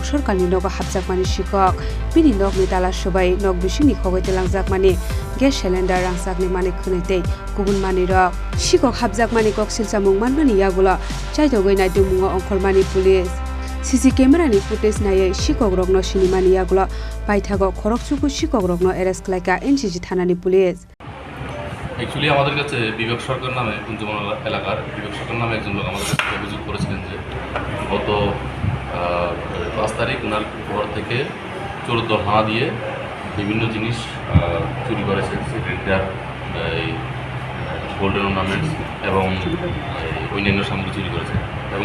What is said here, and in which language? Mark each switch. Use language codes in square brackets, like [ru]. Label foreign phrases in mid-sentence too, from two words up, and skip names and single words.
[trp] Sorkarni Nogo Khokjakmani Sikok Bini Nogni Tala Sobai Nog Bisini Khogoi Langjakmani [en] Gas cylinder [trp] rangsakni mani khunitei kubun mani rok Sikok Khokjakmani kok silsamung manmani yagula chaitogoi naitu mungo ongkholmani [en] police CC camera [trp] ni footage naye Sikokno Chini mani yagula paithago Khorokchuku Sikokno arrest khlaika NCC Thanani police Actually, [bn] আমাদের কাছে বিবেক সরকার নামে কুঞ্জবন এলাকার বিবেক সরকার নামে একজন লোক আমাদের কাছে অভিযোগ করেছিলেন যে গত 5 তারিখ ওনার ঘর থেকে চোর দল হানা দিয়ে বিভিন্ন জিনিস চুরি করেছে সেক্রেটারি এই [en] golden ornaments [bn] এবং অন্যান্য সামগ্রী চুরি করেছে এবং